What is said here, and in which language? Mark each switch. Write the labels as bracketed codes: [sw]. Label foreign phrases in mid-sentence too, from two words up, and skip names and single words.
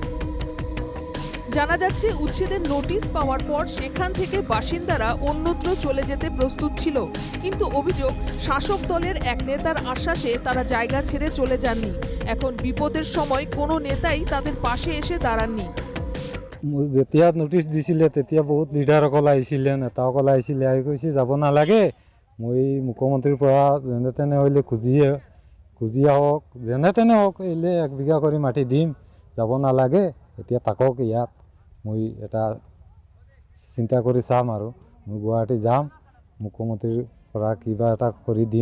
[bn] জানা যাচ্ছে উচ্ছেদের নোটিশ পাওয়ার পর সেখান থেকে বাসিন্দারা অন্যত্র চলে যেতে প্রস্তুত ছিল, কিন্তু অভিযোগ শাসক দলের এক নেতার আশ্বাসে তারা জায়গা ছেড়ে চলে যাননি। এখন বিপদের সময় কোনো নেতাই তাদের পাশে এসে দাঁড়াননি। [as] যেতিয়া নোটিছ দিছিলে তেতিয়া বহুত লিডাৰসকল আহিছিলে, নেতাসকল আহিছিলে, আহি কৈছে যাব নালাগে, মই মুখ্যমন্ত্ৰীৰ পৰা যেনে তেনে হ'লে খুজি আহক, যেনে তেনে হওক এলে 1 বিঘা কৰি মাটি দিম, যাব নালাগে, এতিয়া থাকক ইয়াত, মই এটা চিন্তা কৰি চাম আৰু মই গুৱাহাটী যাম, মুখ্যমন্ত্ৰীৰ পৰা কিবা এটা কৰি দিম।